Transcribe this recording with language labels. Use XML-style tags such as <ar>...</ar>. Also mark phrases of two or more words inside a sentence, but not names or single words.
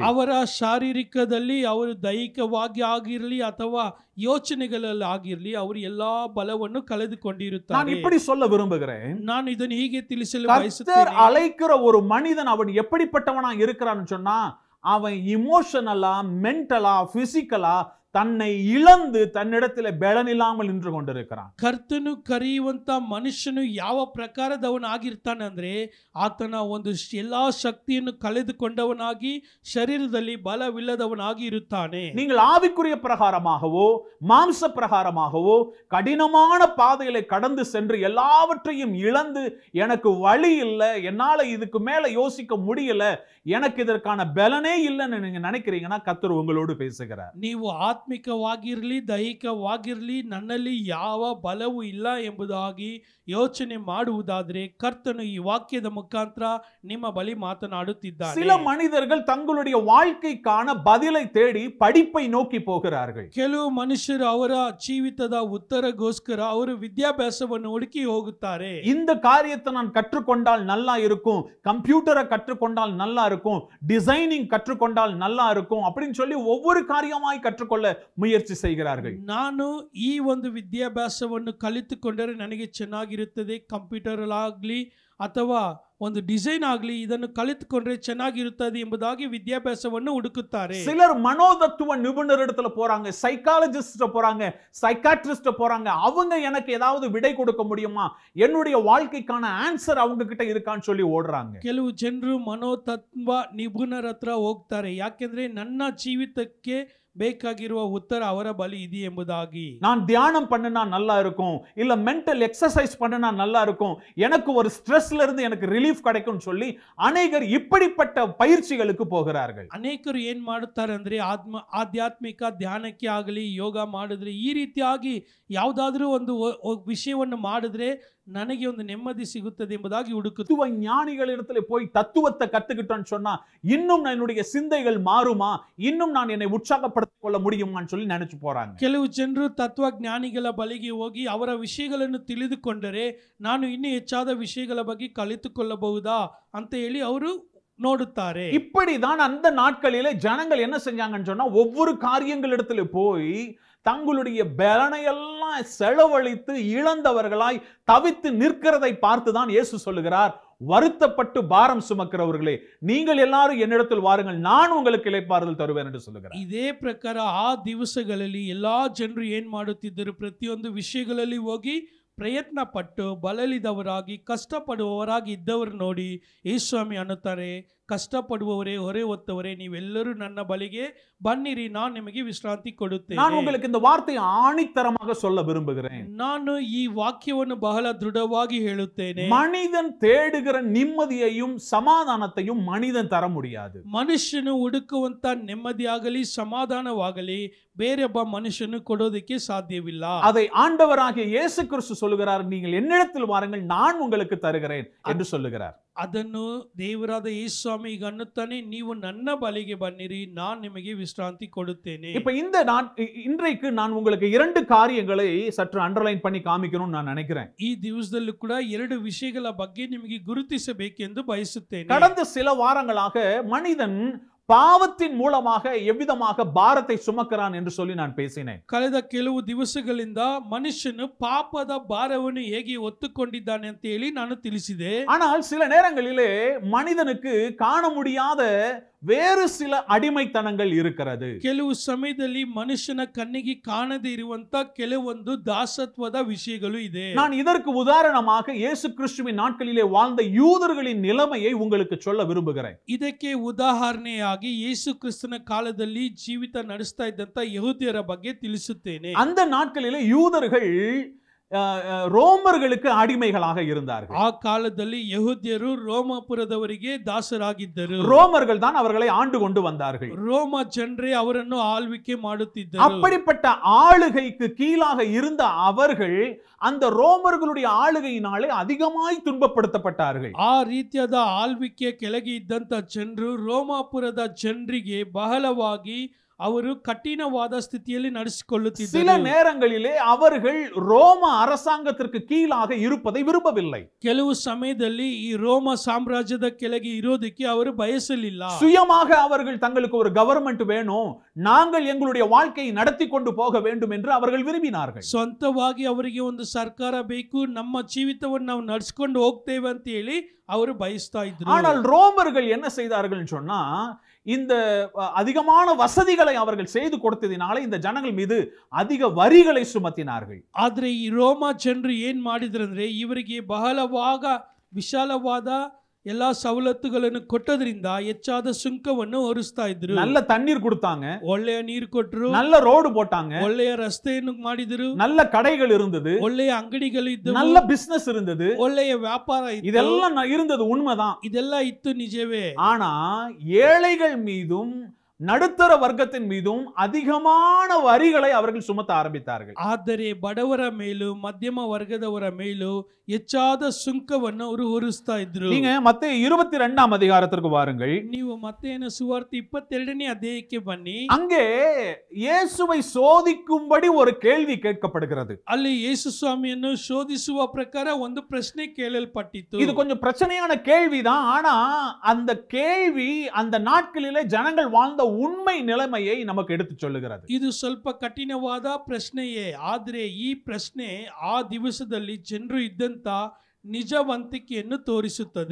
<kn>ಅವರ ಶಾರೀರಿಕದಲ್ಲಿ ಅವರು ದೈಹಿಕವಾಗಿ ಆಗಿರಲಿ ಅಥವಾ ಯೋಚನೆಗಳಲ್ಲಿ ಆಗಿರಲಿ ಅವರು ಎಲ್ಲಾ ಬಲವನ್ನು ಕಳೆದುಕೊಂಡಿರುತ್ತಾರೆ.</kn> <ta>நான் இப்படி சொல்ல விரும்புகிறேன்,</ta> <kn>ನಾನು ಇದನ್ನು ಹೀಗೆ ತಿಳಿಸಲು ಬಯಸುತ್ತೇನೆ.</kn> <ta>கர்த்தர் அழைக்கிற ஒரு மனிதன் அவன் எப்படிப்பட்டவனா இருக்கிறான்னு சொன்னா அவன் இமோஷனலா மென்டலா பிசிக்கலா தன்னை இழந்து தன்னிடத்தில் பலன் இல்லாமல் நின்று கொண்டிருக்கிறான்.</ta> <kn>ಕರ್ತನು ಕರೆಯುವಂತ ಮನುಷ್ಯನು ಯಾವ ಪ್ರಕಾರದವನಾಗಿರ್ತಾನೆ ಅಂದ್ರೆ ಆತನ ಒಂದು ಎಲ್ಲಾ ಶಕ್ತಿಯನ್ನು ಕಳೆದುಕೊಂಡವನಾಗಿ ಶರೀರದಲ್ಲಿ ಬಲವಿಲ್ಲದವನಾಗಿ ಇರುತ್ತಾನೆ.</kn> <ta>நீங்கள் ஆவிக்குரிய பிரகாரமாகவோ மாம்ச பிரகாரமாகவோ கடினமான பாதைகளை கடந்து சென்று எல்லாவற்றையும் இழந்து எனக்கு வழி இல்லை, என்னால இதுக்கு மேல யோசிக்க முடியல, எனக்கு இதற்கான பலனே இல்லைன்னு நீங்க நினைக்கிறீங்கன்னா கர்த்தர் உங்களோடு பேசுகிறார்.</ta> <kn>ನೀವು ಆತ್ಮಿಕವಾಗಿರಲಿ ದೈಹಿಕವಾಗಿರಲಿ ನನ್ನಲ್ಲಿ ಯಾವ ಬಲವೂ ಇಲ್ಲ ಎಂಬುದಾಗಿ ಯೋಚನೆ ಮಾಡುವುದಾದರೆ ಕರ್ತನು ಈ ವಾಕ್ಯದ ಮುಖಾಂತರ ನಿಮ್ಮ ಬಳಿ ಮಾತನಾಡುತ್ತಿದ್ದಾನೆ.</kn> <ta>சில மனிதர்கள் தங்களுடைய வாழ்க்கைக்கான பதிலை தேடி படிப்பை நோக்கி போகிறார்கள்.</ta> <kn>ಕೆಲವು ಮನುಷ್ಯರು ಅವರ ಜೀವಿತದ ಉತ್ತರಗೋಸ್ಕರ ಅವರು ವಿದ್ಯಾಭ್ಯಾಸವನ್ನು ಹುಡುಕಿ ಹೋಗುತ್ತಾರೆ.</kn> <ta>இந்த காரியத்தை நான் கற்றுக்கொண்டால் நல்லா இருக்கும், கம்ப்யூட்டரை கற்றுக்கொண்டால் நல்லா இருக்கும், டிசைனிங் கற்றுக்கொண்டால் நல்லா இருக்கும் அப்படின்னு சொல்லி ஒவ்வொரு காரியமாய் கற்றுக்கொள்ள முயற்சி செய்கிறார்கள்.</ta> <kn>ನಾನು ಈ ಒಂದು ವಿದ್ಯಾಭ್ಯಾಸವನ್ನು ಕಲಿತುಕೊಂಡರೆ ನನಗೆ ಚೆನ್ನಾಗಿರುತ್ತದೆ, ಕಂಪ್ಯೂಟರ್ ಆಗಲಿ ಅಥವಾ ಒಂದು ಡಿಸೈನ್ ಆಗಲಿ ಇದನ್ನು ಕಲಿತುಕೊಂಡ್ರೆ ಚೆನ್ನಾಗಿರುತ್ತದೆ ಎಂಬುದಾಗಿ ವಿದ್ಯಾಭ್ಯಾಸವನ್ನು ಹುಡುಕುತ್ತಾರೆ.</kn> <ta>சிலர் மனோதத்துவ நிபுணரிடத்துல போறாங்க, சைக்காலஜிஸ்ட் போறாங்க, சைக்காட்ரிஸ்ட் போறாங்க. அவங்க எனக்கு ஏதாவது விடை கொடுக்க முடியுமா, என்னுடைய வாழ்க்கைக்கான ஆன்சர் அவங்க கிட்ட இருக்கான்னு சொல்லி ஓடுறாங்க.</ta> <kn>ಕೆಲವು ಜನರು ಮನೋತತ್ವ ನಿಪುಣರ ಹತ್ರ ಹೋಗ್ತಾರೆ. ಯಾಕೆಂದ್ರೆ ನನ್ನ ಜೀವಿತಕ್ಕೆ ಬೇಕಾಗಿರುವ ಉತ್ತರ ಅವರ ಬಳಿ ಇದೆ ಎಂಬುದಾಗಿ.</kn> <ta>நான் தியானம் பண்ணினா நல்லா இருக்கும், இல்ல</ta> <en>mental exercise</en> <ta>பண்ணினா நல்லா இருக்கும், எனக்கு ஒரு ஸ்ட்ரெஸ்ல இருந்து எனக்கு ரிலீஃப் கிடைக்கும்னு சொல்லி அநேகர் இப்படிப்பட்ட பயிற்சிகளுக்கு போகிறார்கள்.</ta> <kn>ಅನೇಕರು ಏನ್ ಮಾಡುತ್ತಾರೆ ಅಂದ್ರೆ ಆಧ್ಯಾತ್ಮಿಕ ಧ್ಯಾನಕ್ಕೆ ಆಗಲಿ ಯೋಗ ಮಾಡಿದ್ರೆ ಈ ರೀತಿಯಾಗಿ ಯಾವುದಾದ್ರೂ ಒಂದು ವಿಷಯವನ್ನು ಮಾಡಿದ್ರೆ ನನಗೆ ಒಂದು ನೆಮ್ಮದಿ ಸಿಗುತ್ತದೆ ಎಂಬುದಾಗಿ ಹುಡುಕುವ</kn> <ta>ஞானிகளிடத்தில் போய் தத்துவத்தை கத்துக்கிட்டோன்னு சொன்னா இன்னும் என்னுடைய சிந்தைகள் மாறுமா, இன்னும் நான் என்னை உற்சாகப்படுத்திக் கொள்ள முடியுமான்னு சொல்லி நினைச்சு போறாங்க.</ta> <kn>ಕೆಲವು ಜನರು ತತ್ವಜ್ಞಾನಿಗಳ ಬಳಿಗೆ ಹೋಗಿ ಅವರ ವಿಷಯಗಳನ್ನು ತಿಳಿದುಕೊಂಡರೆ ನಾನು ಇನ್ನೂ ಹೆಚ್ಚಾದ ವಿಷಯಗಳ ಬಗ್ಗೆ ಕಲಿತುಕೊಳ್ಳಬಹುದಾ ಅಂತ ಹೇಳಿ ಅವರು ನೋಡುತ್ತಾರೆ.</kn> <ta>இப்படிதான் அந்த நாட்களிலே ஜனங்கள் என்ன செஞ்சாங்கன்னு சொன்னா ஒவ்வொரு காரியங்களிடத்துல போய் தங்களுடைய பலனையெல்லாம் செலவழித்து இழந்தவர்களாய் தவித்து நிற்கிறதை பார்த்துதான் இயேசு சொல்லுகிறார், வருத்தப்பட்டு பாரம் சுமக்கிறவர்களே நீங்கள் எல்லாரும் என்னிடத்தில் வாருங்கள், நான் உங்களுக்கு இளைப்பாறுதல்</ta> <kn>ತರುವೆನು ಎಂದು</kn> <ta>சொல்லுகிறார்.</ta> <kn>ಇದೇ ಪ್ರಕಾರ ಆ ದಿವಸಗಳಲ್ಲಿ ಎಲ್ಲಾ ಜನರು ಏನ್ ಮಾಡುತ್ತಿದ್ದರು, ಪ್ರತಿಯೊಂದು ವಿಷಯಗಳಲ್ಲಿ ಹೋಗಿ ಪ್ರಯತ್ನ ಪಟ್ಟು ಬಳಲಿದವರಾಗಿ ಕಷ್ಟಪಡುವವರಾಗಿ ಇದ್ದವರು ನೋಡಿ ಯೇಸುಸ್ವಾಮಿ ಅನ್ನುತ್ತಾರೆ, கஷ்டப்படுபவரே ஒரே ஒத்தவரே நீவெல்லரும் ನನ್ನ ಬಳಿಗೆ ಬನ್ನಿರಿ, ನಾನು ನಿಮಗೆ ವಿಶ್ರಾಂತಿ ಕೊಡುತ್ತೇನೆ.</kn> <ta>நான் உங்களுக்கு இந்த வார்த்தையை ஆணித்தரமாக சொல்ல விரும்புகிறேன்.</ta> <kn>ನಾನು ಈ ವಾಕ್ಯವನ್ನು ಬಹಳ ದೃಢವಾಗಿ ಹೇಳುತ್ತೇನೆ.</kn> <ta>மனிதன் தேடுகிற நிம்மதியையும் சமாதானத்தையும் மனிதன் தர முடியாது.</ta> <kn>ಮನುಷ್ಯನು ಹುಡುಕುವಂತ ನೆಮ್ಮದಿಯಾಗಲಿ ಸಮಾಧಾನವಾಗಲಿ ಬೇರೊಬ್ಬ ಮನುಷ್ಯನು ಕೊಡೋದಕ್ಕೆ ಸಾಧ್ಯವಿಲ್ಲ.</kn> <ta>அதை ஆண்டவராகிய இயேசு கிறிஸ்து சொல்லுகிறார், நீங்கள் என்னிடத்தில் வாருங்கள் நான் உங்களுக்கு தருகிறேன் என்று சொல்லுகிறார்.</ta> <kn>ಅದನ್ನು ದೇವರಾದ ಯೇಸುಸ್ವಾಮಿ ಈಗ ಅನ್ನುತ್ತಾನೆ, ನೀವು ನನ್ನ ಬಳಿಗೆ ಬನ್ನಿರಿ, ನಾನು ನಿಮಗೆ ವಿಶ್ರಾಂತಿ ಕೊಡುತ್ತೇನೆ.</kn> <ta>இப்ப இந்த இன்றைக்கு நான் உங்களுக்கு இரண்டு காரியங்களை சற்று அண்டர்லைன் பண்ணி காமிக்கணும்னு நான் நினைக்கிறேன்.</ta> <kn>ಈ ದಿವಸದಲ್ಲೂ ಕೂಡ ಎರಡು ವಿಷಯಗಳ ಬಗ್ಗೆ ನಿಮಗೆ ಗುರುತಿಸಬೇಕೆಂದು ಬಯಸುತ್ತೇನೆ.</kn> <ta>கடந்த சில வாரங்களாக மனிதன் பாவத்தின் மூலமாக எவ்விதமாக பாரத்தை சுமக்கிறான் என்று சொல்லி நான் பேசினேன்.</ta> <kn>ಕಳೆದ ಕೆಲವು ದಿವಸಗಳಿಂದ ಮನುಷ್ಯನು ಪಾಪದ ಭಾರವನ್ನು ಹೇಗೆ ಹೊತ್ತುಕೊಂಡಿದ್ದಾನೆ ಅಂತ ಹೇಳಿ ನಾನು ತಿಳಿಸಿದೆ.</kn> <ta>ஆனால் சில நேரங்களிலே மனிதனுக்கு காண முடியாத வேறு சில அடிமைத்தனங்கள் இருக்கிறது.</ta> <kn>ಕೆಲವು ಸಮಯದಲ್ಲಿ ಮನುಷ್ಯನ ಕಣ್ಣಿಗೆ ಕಾಣದೇ ಇರುವಂತ ಕೆಲವೊಂದು ದಾಸತ್ವದ ವಿಷಯಗಳು ಇದೆ.</kn> <ta>நான் இதற்கு உதாரணமாக இயேசு கிறிஸ்துவின் நாட்களிலே வாழ்ந்த யூதர்களின் நிலைமையை உங்களுக்கு சொல்ல விரும்புகிறேன்.</ta> <kn>ಇದಕ್ಕೆ ಉದಾಹರಣೆಯಾಗಿ ಯೇಸು ಕ್ರಿಸ್ತನ ಕಾಲದಲ್ಲಿ ಜೀವಿತ ನಡೆಸ್ತಾ ಇದ್ದಂತ ಯಹೂದ್ಯರ ಬಗ್ಗೆ ತಿಳಿಸುತ್ತೇನೆ.</kn> <ta>அந்த நாட்களிலே யூதர்கள் ரோமர்களுக்கு அடிமைகளாக இருந்தார்கள்.</ta> <kn>ಆ ಕಾಲದಲ್ಲಿ ಯಹೂದ್ಯರು ರೋಮಾಪುರದವರಿಗೆ ದಾಸರಾಗಿದ್ದರು.</kn> <ta>ரோமர்கள் தான் அவர்களை ஆண்டு கொண்டு வந்தார்கள்.</ta> <kn>ರೋಮ ಜನರೇ ಅವರನ್ನು ಆಳ್ವಿಕೆ ಮಾಡುತ್ತಿದ್ದರು.</kn> <ta>அப்படிப்பட்ட ஆளுகைக்கு கீழாக இருந்த அவர்கள் அந்த ரோமர்களுடைய ஆளுகையினாலே அதிகமாய் துன்பப்படுத்தப்பட்டார்கள்.</ta> <kn>ಆ ರೀತಿಯಾದ ಆಳ್ವಿಕೆಯ ಕೆಳಗೆ ಇದ್ದಂತ ಜನರು ರೋಮಾಪುರದ ಜನರಿಗೆ ಬಹಳವಾಗಿ ಅವರು ಕಠಿಣವಾದ ಸ್ಥಿತಿಯಲ್ಲಿ ನಡೆಸಿಕೊಳ್ಳುತ್ತಿದ್ದರು.</kn> <ta>சில நேரங்களிலே அவர்கள் ரோம அரசாங்கத்திற்கு கீழாக இருப்பதை விரும்பவில்லை.</ta> <kn>ಕೆಲವು ಸಮಯದಲ್ಲಿ ಈ ರೋಮ ಸಾಮ್ರಾಜ್ಯದ ಕೆಳಗೆ ಇರೋದಕ್ಕೆ ಅವರು ಬಯಸಲಿಲ್ಲ.</kn> <ta>சுயமாக அவர்கள் தங்களுக்கு ஒரு கவர்மெண்ட் வேணும், நாங்கள் எங்களுடைய வாழ்க்கையை நடத்தி கொண்டு போக வேண்டும் என்று அவர்கள் விரும்பினார்கள்.</ta> <kn>ಸ್ವಂತವಾಗಿ ಅವರಿಗೆ ಒಂದು ಸರ್ಕಾರ ಬೇಕು, ನಮ್ಮ ಜೀವಿತವನ್ನು ನಾವು ನಡೆಸಿಕೊಂಡು ಹೋಗ್ತೇವೆ ಅಂತ ಹೇಳಿ ಅವರು ಬಯಸ್ತಾ ಇದ್ರು.</kn> <ta>ஆனால் ரோமர்கள் என்ன செய்தார்கள் சொன்னா, இந்த அதிகமான வசதிகளை அவர்கள் செய்து கொடுத்ததினால இந்த ஜனங்கள் மீது அதிக வரிகளை சுமத்தினார்கள்.</ta> <kn>ಆದ್ರೆ ಈ ರೋಮ ಜನರು ಏನ್ ಮಾಡಿದ್ರಂದ್ರೆ ಇವರಿಗೆ ಬಹಳವಾಗ ವಿಶಾಲವಾದ ಎಲ್ಲಾ ಸವಲತ್ತುಗಳನ್ನು ಕೊಟ್ಟದ್ರಿಂದ ಹೆಚ್ಚಾದ ಸುಂಕವನ್ನು ಹೊರಿಸ್ತಾ ಇದ್ರು.</kn> <ta>நல்ல தண்ணீர் கொடுத்தாங்க,</ta> <kn>ಒಳ್ಳೆಯ ನೀರು ಕೊಟ್ಟರು,</kn> <ta>நல்ல ரோடு போட்டாங்க,</ta> <kn>ಒಳ್ಳೆಯ ರಸ್ತೆಯನ್ನು ಮಾಡಿದ್ರು,</kn> <ta>நல்ல கடைகள் இருந்தது,</ta> <kn>ಒಳ್ಳೆಯ ಅಂಗಡಿಗಳು ಇದ್ದವು,</kn> <ta>நல்ல பிசினஸ் இருந்தது,</ta> <kn>ಒಳ್ಳೆಯ ವ್ಯಾಪಾರ ಇತ್ತು.</kn> <ta>இதெல்லாம் இருந்தது உண்மைதான்.</ta> <kn>ಇದೆಲ್ಲ ಇತ್ತು ನಿಜವೇ.</kn> <ta>ஆனா ஏழைகள் மீதும் நடுத்தர வர்க்கத்தின் மீதும் அதிகமான வரிகளை அவர்கள் சுமத்த ஆரம்பித்தார்கள்.</ta> <kn>ಆದರೆ ಬಡವರ ಮೇಲೂ ಮಧ್ಯಮ ವರ್ಗದವರ ಮೇಲೂ ಹೆಚ್ಚಾದ ಸುಂಕವನ್ನು ಅವರು ಹೊರಿಸ್ತಾ ಇದ್ರು.</kn> <ta>நீங்க மத்தேயு 22ஆம் அதிகாரத்திற்கு வாருங்கள்.</ta> <kn>ನೀವು ಮತ್ತೇನ ಸುವಾರ್ತೆ 22ನೇ ಅಧ್ಯಾಯಕ್ಕೆ ಬನ್ನಿ.</kn> <ta>அங்கே இயேசுவை சோதிக்கும்படி ஒரு கேள்வி கேட்கப்படுகிறது.</ta> <kn>ಅಲ್ಲಿ ಯೇಸು ಸ್ವಾಮಿಯನ್ನು ಶೋಧಿಸುವ ಪ್ರಕಾರ ಒಂದು ಪ್ರಶ್ನೆ ಕೇಳಲ್ಪಟ್ಟಿತು.</kn> <ta>இது கொஞ்சம் பிரச்சனையான கேள்விதான். ஆனா அந்த கேள்வி அந்த நாட்களிலே ஜனங்கள் வாழ்ந்த உண்மை நிலைமையை நமக்கு எடுத்து சொல்லுகிறது.</ta> <kn>ಇದು ಸ್ವಲ್ಪ ಕಠಿಣವಾದ ಪ್ರಶ್ನೆಯೇ, ಆದರೆ ಈ ಪ್ರಶ್ನೆ ಆ ದಿವಸದಲ್ಲಿ ಜನರು ಇದ್ದಂತ ನಿಜವಂತಿಕೆಯನ್ನು ತೋರಿಸುತ್ತದೆ.</kn>